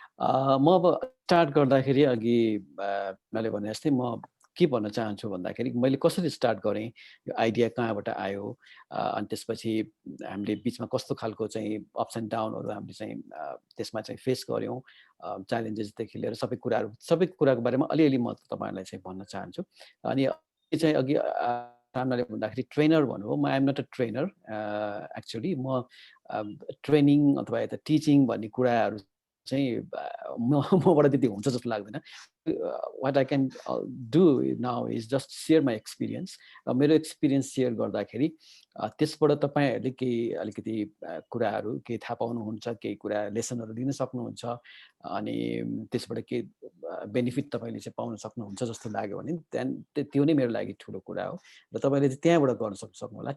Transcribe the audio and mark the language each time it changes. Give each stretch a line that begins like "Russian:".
Nepali: म अब स्टार्ट गर्दाखेरि अघि मैले भने जस्तै म के भन्न चाहन्छु भन्दाखेरि मैले कसरी स्टार्ट गरेँ, यो आइडिया कहाँबाट आयो, अनि त्यसपछि हामीले बिचमा कस्तो खालको चाहिँ अप्स एन्ड डाउनहरू हामीले चाहिँ त्यसमा चाहिँ फेस गऱ्यौँ, च्यालेन्जेसदेखि लिएर सबै कुराको बारेमा अलिअलि म तपाईँहरूलाई चाहिँ भन्न चाहन्छु. अनि चाहिँ अघि सामनाले भन्दाखेरि ट्रेनर भन्नुभयो, म
English: I'm not a trainer.
Nepali: Actually म ट्रेनिङ अथवा यता टिचिङ भन्ने कुराहरू चाहिँ मबाट त्यति हुन्छ जस्तो लाग्दैन.
English: What I can do now is just share my experience.
Nepali: मेरो एक्सपिरियन्स सेयर गर्दाखेरि त्यसबाट तपाईहरुले केही अलिकति कुराहरू केही थाहा पाउनुहुन्छ, केही कुरा लेसनहरू लिन सक्नुहुन्छ, अनि त्यसबाट के बेनिफिट तपाईले चाहिँ पाउन सक्नुहुन्छ जस्तो लाग्यो भने त्यो नै मेरो लागि ठुलो कुरा हो र तपाईले चाहिँ त्यहाँबाट गर्न सक्नु होला.